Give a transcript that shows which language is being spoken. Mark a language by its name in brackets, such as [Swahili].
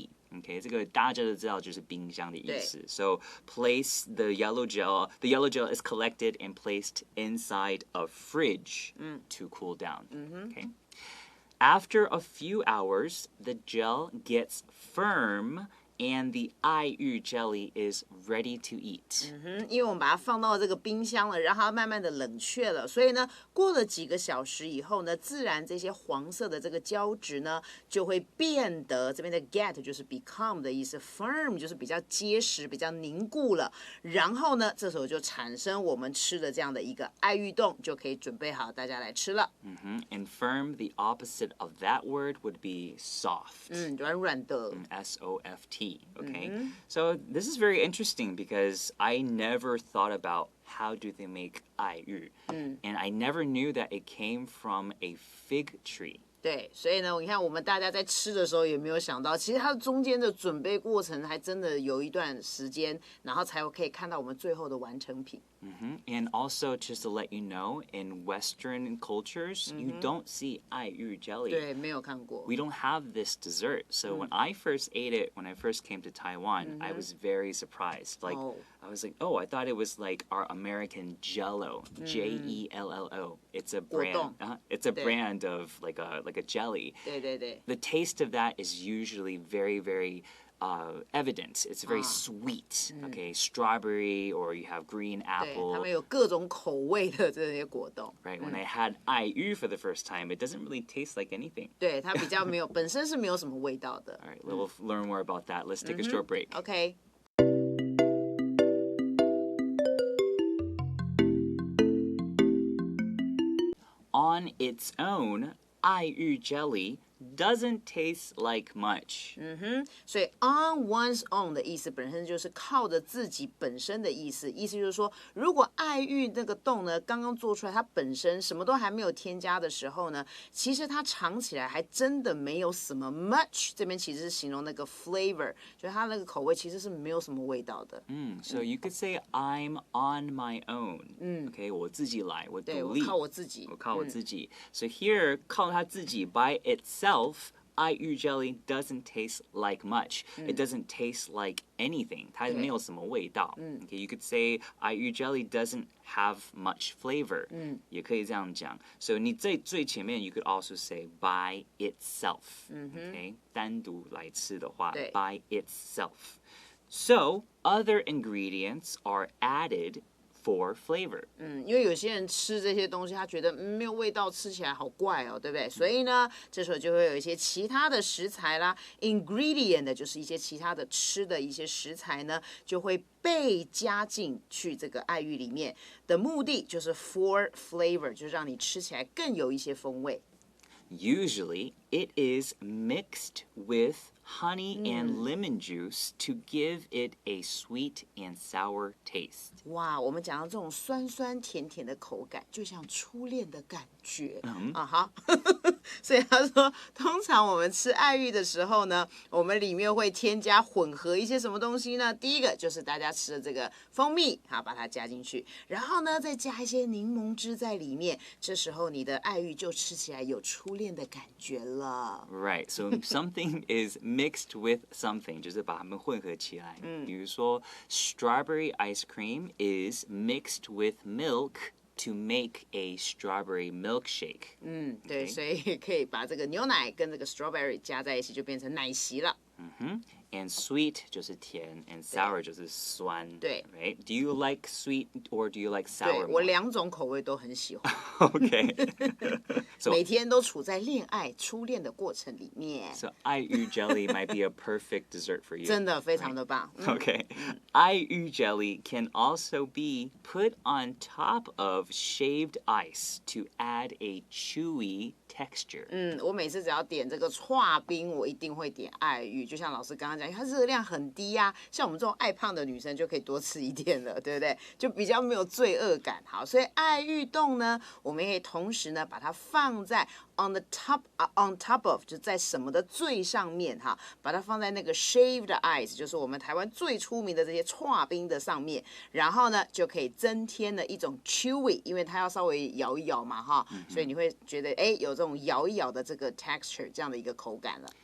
[Chinese] Okay, 这个大家都知道就是冰箱的意思。 [English] So place the yellow gel. The yellow gel is collected and placed inside a fridge to cool down. Okay. After a few hours, the gel gets firm and the 爱玉 jelly is ready to eat. [Chinese] 因为我们把它放到这个冰箱了，让它慢慢的冷却了，所以呢，过了几个小时以后呢，自然这些黄色的这个胶质呢，就会变得这边的 get 就是 become 的意思 ，firm 就是比较结实、比较凝固了。然后呢，这时候就产生我们吃的这样的一个爱玉冻，就可以准备好大家来吃了。 [English] And firm, the opposite of that word would be soft. [Chinese] 软软的。 [English] S-O-F-T. Okay, so this is very interesting because I never thought about how do they make 爱玉, and I never knew that it came from a fig tree. [Chinese] 对，所以呢，你看我们大家在吃的时候，有没有想到，其实它中间的准备过程还真的有一段时间，然后才可以看到我们最后的完成品。 [English] And also, just to let you know, in Western cultures, you don't see 爱玉 jelly. [Chinese] 对，没有看过。 [English] We don't have this dessert. So when I first ate it, when I first came to Taiwan, I was very surprised. Like, I was like, oh, I thought it was like our American Jello, J-E-L-L-O. It's a brand. It's a brand of like a jelly. [Chinese] 对对对。 [English] The taste of that is usually very, very evident. It's very sweet. Okay, strawberry or you have green [Chinese] 对，它 [English] apple. [Chinese] 们有各种口味的这些果冻。 [English] Right, when I had 爱玉 for the first time, it doesn't really taste like anything. [Chinese] 对，它比较没有，本身是没有什么味道的。 [English] All right, we'll learn more about that. Let's take a short break. OK。 On its own, 爱玉 jelly doesn't taste like much. [Chinese] 所以 [English] on one's own [Chinese] 的意思本身就是靠着自己本身的意思，意思就是说，如果爱玉那个冻呢刚刚做出来，它本身什么都还没有添加的时候呢，其实它尝起来还真的没有什么 much。这边其实是形容那个 flavor， 就是它那个口味其实是没有什么味道的。 [English] So you could say I'm on my own. [Chinese] Okay, 我自己来，我独立，对，我靠我自己。我靠我自己。 [English] So here, [Chinese] 靠他自己 [English] by itself, 爱玉 jelly doesn't taste like much. It doesn't taste like anything. [Chinese] 它没有什么味道。 [English] Okay, you could say 爱玉 jelly doesn't have much flavor. [Chinese] 也可以这样讲。 [English] So [Chinese] 你在最前面 [English] you could also say by itself. [Chinese] Okay, 单独来吃的话 [English] by itself. So other ingredients are added for flavor. [Chinese] 因为有些人吃这些东西，他觉得没有味道，吃起来好怪哦，对不对？所以呢，这时候就会有一些其他的食材啦 ，ingredient 就是一些其他的吃的一些食材呢，就会被加进去这个爱玉里面。的目的就是 [English] for flavor， [Chinese] 就是让你吃起来更有一些风味。 [English] Usually, it is mixed with honey and lemon juice to give it a sweet and sour taste. [Chinese] 哇，我们讲到这种酸酸甜甜的口感，就像初恋的感觉。好，所以他说，通常我们吃爱玉的时候呢，我们里面会添加混合一些什么东西呢？第一个就是大家吃的这个蜂蜜，好，把它加进去，然后呢，再加一些柠檬汁在里面，这时候你的爱玉就吃起来有初恋的感觉了。 [English] Right, so something is mixed with something, [Chinese] 就是把它们混合起来。比如说 [English] strawberry ice cream is mixed with milk to make a strawberry milkshake. [Chinese] 对，所以可以把这个牛奶跟这个 strawberry 加在一起，就变成奶昔了。 [English] And sweet [Chinese] 就是甜 [English] and sour [Chinese] 就是酸。对 [English] Right? Do you like sweet or do you like [Chinese] 对， [English] sour [Chinese] 我 [English] more? [Chinese] 两种口味都很喜欢， [English] Okay. So [Chinese] 每天都处在恋爱初恋的过程里面， [English] So 爱玉 jelly might be a perfect dessert for you. [Chinese] 真的非常的棒。 [English] Okay. 爱玉 jelly can also be put on top of shaved ice to add a chewy texture. [Chinese] 我每次只要点这个剉冰，我一定会点爱玉，就像老师刚刚讲，因为它热量很低呀、像我们这种爱胖的女生就可以多吃一点了，对不对？就比较没有罪恶感。好，所以爱玉冻呢，我们也可以同时呢把它放在 [English] on top of [Chinese] 就在什么的最上面哈，把它放在那个 [English] shaved ice， [Chinese] 就是我们台湾最出名的这些剉冰的上面，然后呢就可以增添了一种 chewy， 因为它要稍微摇一摇嘛哈，所以你会觉得有这种摇一摇的这个 texture 这样的一个口感了。